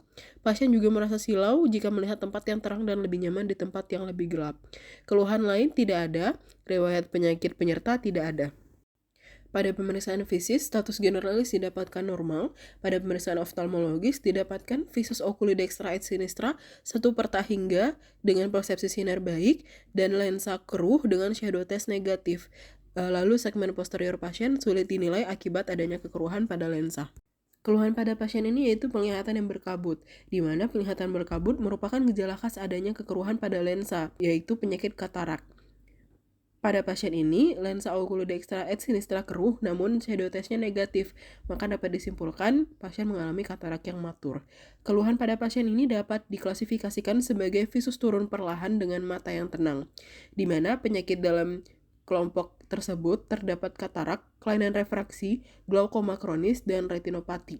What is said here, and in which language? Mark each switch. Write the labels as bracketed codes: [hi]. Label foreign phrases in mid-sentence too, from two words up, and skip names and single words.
[id] Pasien juga merasa silau jika melihat tempat yang terang dan lebih nyaman di tempat yang lebih gelap. Keluhan lain tidak ada, riwayat penyakit penyerta tidak ada. Pada pemeriksaan visis, status generalis didapatkan normal. Pada pemeriksaan oftalmologis didapatkan visus [la] oculodextra et sinistra [id] 1 per tak hingga dengan persepsi sinar baik dan lensa keruh dengan [en] shadow test [id] negatif. Lalu segmen posterior pasien sulit dinilai akibat adanya kekeruhan pada lensa. Keluhan pada pasien ini yaitu penglihatan yang berkabut, di mana penglihatan berkabut merupakan gejala khas adanya kekeruhan pada lensa, yaitu penyakit katarak. Pada pasien ini, lensa [la] oculodextra et sinistra [id] keruh namun [en] shadow testnya [id] negatif, maka dapat disimpulkan pasien mengalami katarak yang matur. Keluhan pada pasien ini dapat diklasifikasikan sebagai visus turun perlahan dengan mata yang tenang, di mana penyakit dalam kelompok tersebut terdapat katarak, kelainan refraksi, glaukoma kronis, dan retinopati.